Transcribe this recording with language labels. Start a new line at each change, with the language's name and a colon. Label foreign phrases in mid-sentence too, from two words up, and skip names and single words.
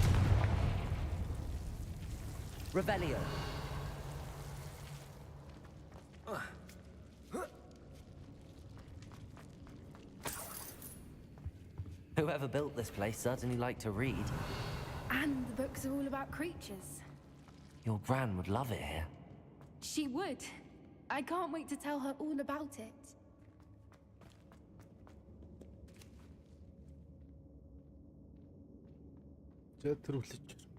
English: Revelio! Whoever built this place certainly liked to read. And the books are all about creatures. Your Gran would love it here. She would. I can't wait to tell her all about it. За төрүүлж.